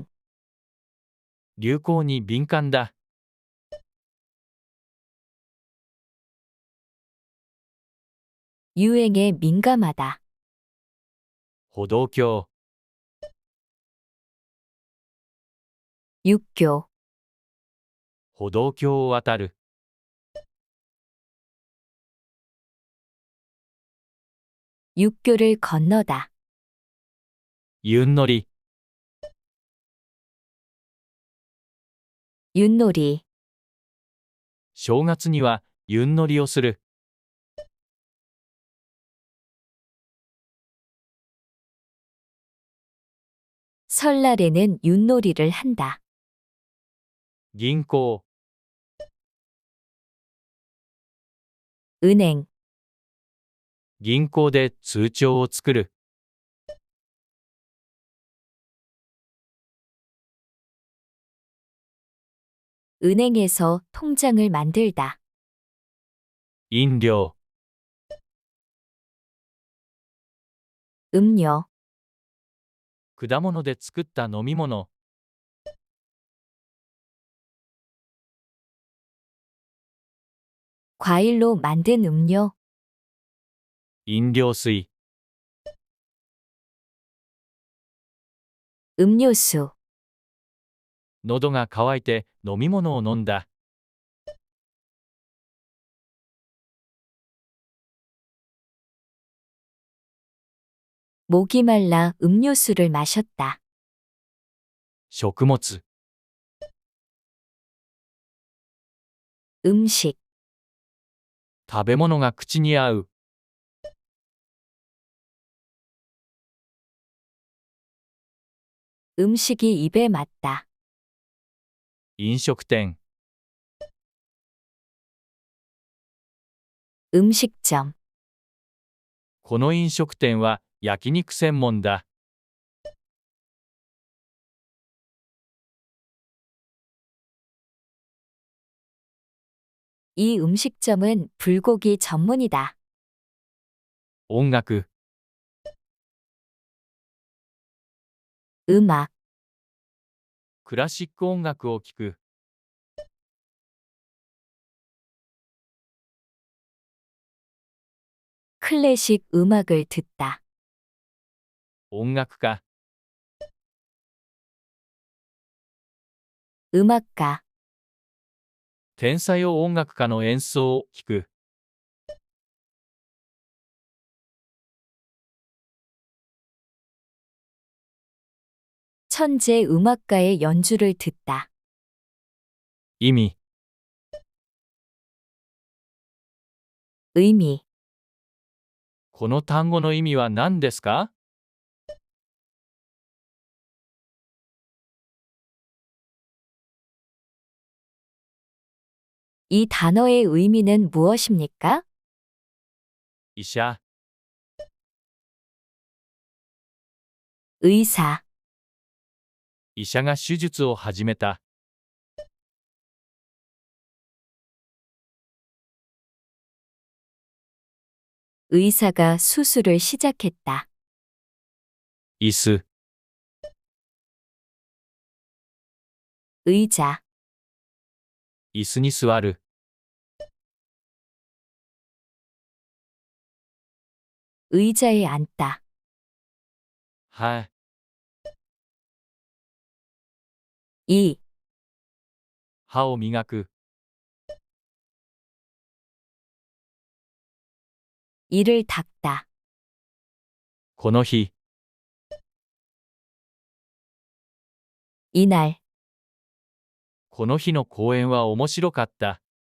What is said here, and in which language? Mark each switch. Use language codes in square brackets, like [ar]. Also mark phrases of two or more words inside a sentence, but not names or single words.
[ja] 流行に敏感だ。 [ko] 유행에 민감하다. [ja] 歩道橋、 [ko] 육교. [ja] 歩道橋を渡る。 [ko] 육교를 건너다. [ja] ゆんのり、 [ko] 윷놀이. [ja] 正月にはゆんのりをする。 [ko] 설날에는 윷놀이를 한다. [ja] 銀行、 [ko] 은행. [ja] 銀行で通帳を作る。 [ko] 은행에서 통장을 만들다. [ja] 飲料、 [ko] 음료. [ja] 果物で作った飲み物。 [ko] 과일로 만든 음료. [ja] 飲料水、 [ko] 음료수. [ja] 喉が渇いて飲み物を飲んだ。 [ko] 목이 말라 음료수를 마셨다. [ja] 食物、 [ko] 음식. [ja] 食べ物が口に合う。 [ko] 음식이 입에 맞다. [ja] 飲食店、 [ko] 음식점. [ja] この飲食店は焼肉専門だ。 [ko] 이 음식점은 불고기 전문이다. [ja] 音楽、 [ko] 음악. [ja] クラシック音楽を聴く。 [ko] 클래식 음악을 듣다. [ja] 音楽家、 [ko] 음악가. [ja] 天才音楽家の演奏を聴く。 [ko] 천재 음악가의 연주를 듣다. [ja] 意味、 [ko] 의미. [ja] この単語の意味は何ですか？ [ko] 이 단어의 의미는 무엇입니까? [ja] 医者、 [ko] 의사. [ja] 医者が手術を始めた。 [ko] 의사가 수술을 시작했다. [ja] 椅子、 [ko] 의자. [ja] 椅子に座る。 [ko] 의자에 앉다. [ja] はい。 [ko] 이. [ja] 歯を磨く。 [ko] 이를 닦다. [ja] この日、 [ko] 이날. [ja] この日の公演は面白かった。